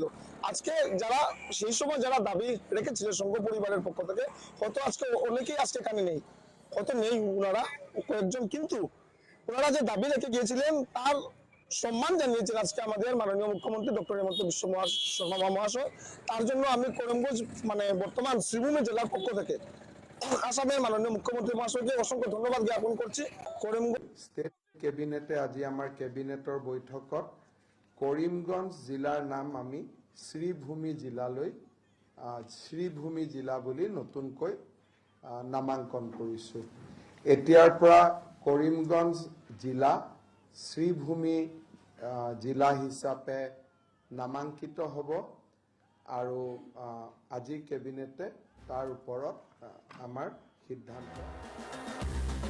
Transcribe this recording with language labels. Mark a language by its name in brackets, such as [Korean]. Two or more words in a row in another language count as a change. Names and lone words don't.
[Bangla] আজকে যারা সেই সময় যারা দাবি রেখেছিলেন সংঘ পরিবারের পক্ষ থেকে, হয়তো আজকে অনেকেই আজকে এখানে নেই, হয়তো নেই ওনারা কয়েকজন, কিন্তু ওনারা যে দাবি রেখে গিয়েছিলেন তার সম্মান জানিয়েছেন আজকে আমাদের মাননীয় মুখ্যমন্ত্রী ডক্টর হিমন্ত বিশ্ব শর্মা মহাশয়। তার জন্য আমি করিমগঞ্জ বর্তমান শ্রীভূমি জেলার পক্ষ থেকে আসামের মাননীয় মুখ্যমন্ত্রী মহাশয়কে অসংখ্য ধন্যবাদ জ্ঞাপন করছি। করিমগঞ্জ [English] state cabinete [Assamese] আজি আমাৰ কেবিনেটৰ বৈঠকত কৰিমগঞ্জ জিলাৰ নাম আমি শ্ৰীভূমি জিলালৈ শ্ৰীভূমি জিলা বুলি নতুনকৈ নামাঙ্কন কৰিছোঁ। এতিয়াৰ পৰা কৰিমগঞ্জ জিলা শ্ৰীভূমি জিলা হিচাপে নামাঙ্কিত হ'ব আৰু আজি কেবিনেটে তাৰ ওপৰত আমাৰ সিদ্ধান্ত